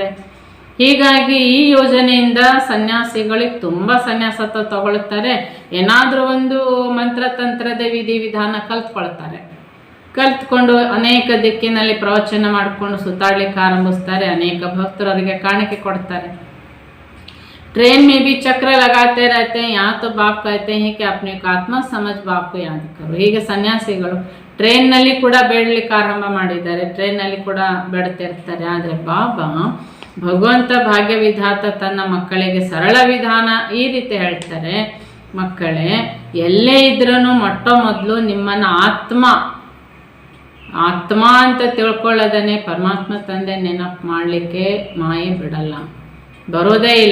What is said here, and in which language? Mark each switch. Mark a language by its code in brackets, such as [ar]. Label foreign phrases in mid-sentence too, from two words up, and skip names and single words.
[kn] ಹೀಗಾಗಿ ಈ ಯೋಜನೆಯಿಂದ ಸನ್ಯಾಸಿಗಳಿಗೆ ತುಂಬ ಸನ್ಯಾಸ ತಗೊಳ್ತಾರೆ. ಏನಾದರೂ ಒಂದು ಮಂತ್ರತಂತ್ರದ ವಿಧಿವಿಧಾನ ಕಲ್ತ್ಕೊಳ್ತಾರೆ. ಕಲ್ತ್ಕೊಂಡು ಅನೇಕ ದಿಕ್ಕಿನಲ್ಲಿ ಪ್ರವಚನ ಮಾಡಿಕೊಂಡು ಸುತ್ತಾಡ್ಲಿಕ್ಕೆ ಆರಂಭಿಸ್ತಾರೆ. ಅನೇಕ ಭಕ್ತರು ಅವರಿಗೆ ಕಾಣಿಕೆ ಕೊಡ್ತಾರೆ. [hi] ट्रेन में भी चक्र लगाते रहते हैं, यहाँ तो बाप कहते हैं कि अपने को आत्मा समझ बाप को याद करो. [kn] ಹೀಗೆ ಸನ್ಯಾಸಿಗಳು ಟ್ರೈನ್ನಲ್ಲಿ ಕೂಡ ಬೇಡಲಿಕ್ಕೆ ಆರಂಭ ಮಾಡಿದ್ದಾರೆ, ಟ್ರೈನ್ನಲ್ಲಿ ಕೂಡ ಬೇಡ್ತಿರ್ತಾರೆ. ಆದರೆ ಬಾಬಾ ಭಗವಂತ ಭಾಗ್ಯ ವಿಧಾತ ತನ್ನ ಮಕ್ಕಳಿಗೆ ಸರಳ ವಿಧಾನ ಈ ರೀತಿ ಹೇಳ್ತಾರೆ, ಮಕ್ಕಳೇ ಎಲ್ಲೇ ಇದ್ರೂ ಮೊಟ್ಟ ಮೊದಲು ನಿಮ್ಮನ್ನು ಆತ್ಮ ಅಂತ ತಿಳ್ಕೊಳ್ಳೋದನ್ನೇ ಪರಮಾತ್ಮ ತಂದೆ ನೆನಪು ಮಾಡಲಿಕ್ಕೆ ಮಾಯೆ ಬಿಡಲ್ಲ, ಬರೋದೇ ಇಲ್ಲ.